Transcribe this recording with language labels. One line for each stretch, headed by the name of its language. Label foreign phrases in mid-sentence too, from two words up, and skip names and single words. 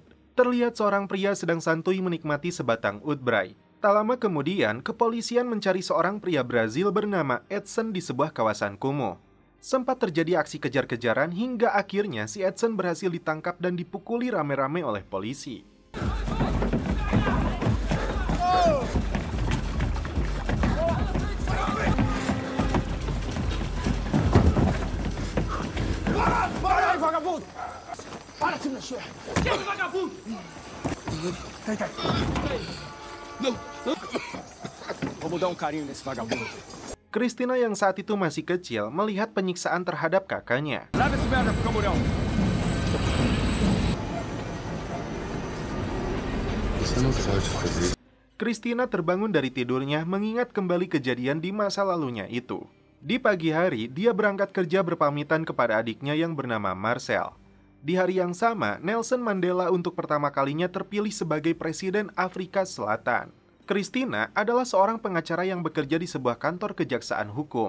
Indonesian: Terlihat seorang pria sedang santuy menikmati sebatang Udbray. Tak lama kemudian, kepolisian mencari seorang pria Brazil bernama Edson di sebuah kawasan kumuh. Sempat terjadi aksi kejar-kejaran hingga akhirnya si Edson berhasil ditangkap dan dipukuli rame-rame oleh polisi.
Portuguese: Para aí, vagabundo! Para de mexer! Quem é vagabundo? Cai. Não, não. Vamos dar um carinho nesse vagabundo.
Indonesian: Cristina yang saat itu masih kecil melihat penyiksaan terhadap kakaknya.
Portuguese: Leva esse merda pro camburão.
Indonesian: Cristina terbangun dari tidurnya mengingat kembali kejadian di masa lalunya itu. Di pagi hari, dia berangkat kerja berpamitan kepada adiknya yang bernama Marcel. Di hari yang sama, Nelson Mandela untuk pertama kalinya terpilih sebagai Presiden Afrika Selatan. Cristina adalah seorang pengacara yang bekerja di sebuah kantor kejaksaan hukum.